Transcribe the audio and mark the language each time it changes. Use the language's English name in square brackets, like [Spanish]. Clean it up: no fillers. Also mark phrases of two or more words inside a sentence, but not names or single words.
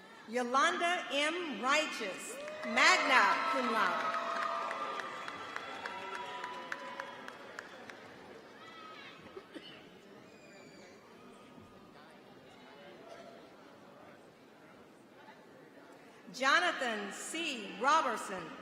[English] Yolanda M. Righteous, [Latin] magna cum laude. [English] Jonathan C. Robertson.